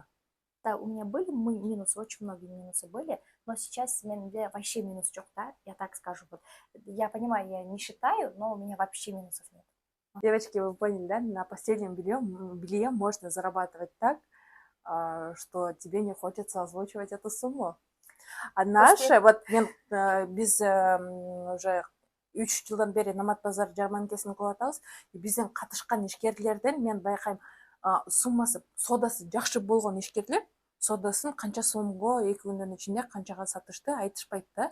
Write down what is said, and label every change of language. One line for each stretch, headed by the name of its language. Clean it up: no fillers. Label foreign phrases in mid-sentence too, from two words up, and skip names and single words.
Russian: Да, у меня были минусы, очень многие минусы были, но сейчас у меня вообще минус жоқ, да, я так скажу. Вот. Я понимаю, я не считаю, но у меня вообще минусов нет. Девочки, вы поняли, да? На последнем белье можно зарабатывать так, что тебе не хочется озвучивать эту сумму. А наши,
Kyrgyz: вот мен биз уже 3 жылдан бери Намат базар жарманкесин кылып атабыз. Биздин катышкан ишкерлерден мен байкайм, суммасы, содасы жакшы болгон ишкерлер содасын канча сомго 2 күндүн ичинде канчага сатышты айтышпайт да.